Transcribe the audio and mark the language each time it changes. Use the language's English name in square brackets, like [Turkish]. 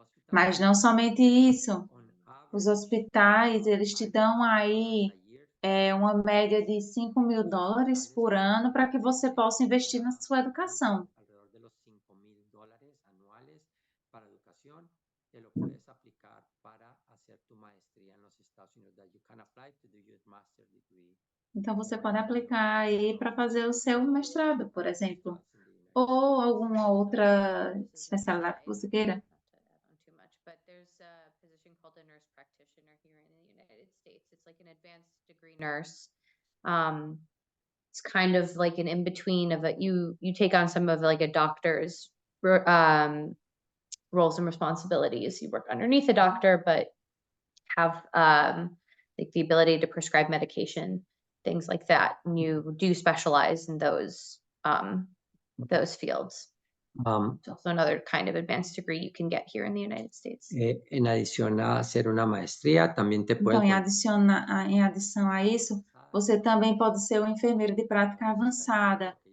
[Portuguese] Mas não somente isso. Os hospitais, eles te dão aí uma média de $5.000 por ano para que você possa investir na sua educação. [Spanish] Alrededor de los $5,000 anuales para educación que lo puedes aplicar para hacer tu maestría en los Estados Unidos. [English] That you can apply to do your master's degree. [Portuguese] Então, você pode aplicar aí para fazer o seu mestrado, por exemplo, ou alguma outra especialidade que você queira. [English] Not to add on too much, but there's a position called a nurse practitioner here in the United States. It's like an advanced degree nurse. It's kind of like an in-between of you take on some of like a doctor's roles and responsibilities. You work underneath a doctor, but have like the ability to prescribe medication, things like that. And you do specialize in those fields. It's also another kind of advanced degree you can get here in the United States. [Spanish] En adición a hacer una maestría, también te [Portuguese] Então, [Spanish] pueden [Portuguese] em adição a isso, você também pode ser um enfermeiro de prática avançada.